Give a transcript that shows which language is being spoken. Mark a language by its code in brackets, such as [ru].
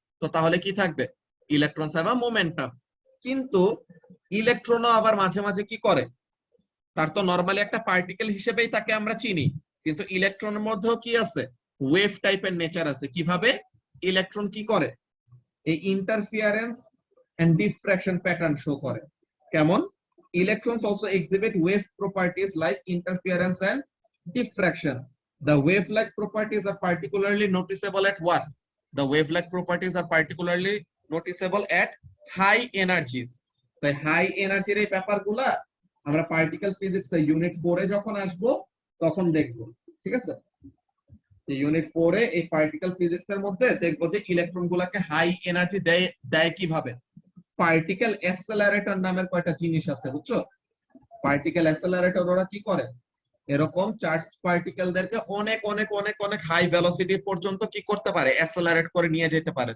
[bn] তো তাহলে কি থাকবে, [en] Electrons have a momentum. [bn] কিন্তু ইলেকট্রনও আবার মাঝে মাঝে কি করে, তার তো নরমালি একটা পার্টিকেল হিসেবেই তাকে আমরা চিনি, কিন্তু ইলেকট্রনের মধ্যেও কি আছে, ওয়েভ টাইপের নেচার আছে। কিভাবে ইলেকট্রন কি করে, এই interference and diffraction pattern show করে। কেমন, [en] electrons also exhibit wave properties like interference and diffraction. The wave-like properties are particularly noticeable at what? The wave-like properties are particularly noticeable at high energies. [bn] তাই high এনার্জির এই ব্যাপারগুলা আমরা particle physics এর unit 4 এ যখন আসব তখন দেখব, ঠিক আছে? ইউনিট 4 এ এই পার্টিকেল ফিজিক্স এর মধ্যে দেখব যে ইলেকট্রন গুলাকে হাই এনার্জি দেয় কিভাবে। পার্টিকেল অ্যাক্সেলারেটর নামের কয়টা জিনিস আছে বুঝছো? পার্টিকেল অ্যাক্সেলারেটর ওরা কি করে, এরকম চার্জ পার্টিকেলদেরকে অনেক অনেক অনেক অনেক হাই ভেলোসিটি পর্যন্ত কি করতে পারে, অ্যাক্সেলারেট করে নিয়ে যেতে পারে।